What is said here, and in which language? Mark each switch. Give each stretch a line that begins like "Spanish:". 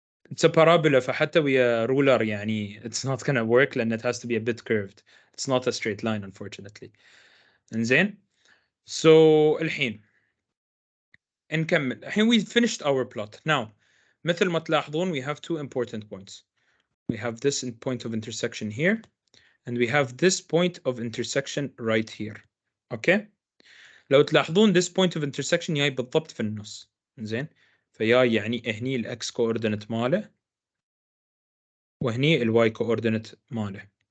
English: It's a parabola
Arabic: فحتى ويا
English: ruler يعني it's not gonna work
Arabic: لأن
English: it has to be a bit curved. It's not a straight line unfortunately.
Arabic: إنزين. So الحين نكمل.
English: الحين we finished our plot. Now
Arabic: مثل ما تلاحظون
English: we have two important points. We have this point of intersection here and we have this point of intersection right here. Okay.
Arabic: لو تلاحظون
English: this point of intersection
Arabic: جاي بالضبط في النص. زين. فياي يعني هني الاكس coordinate ماله وهني الواي coordinate ماله.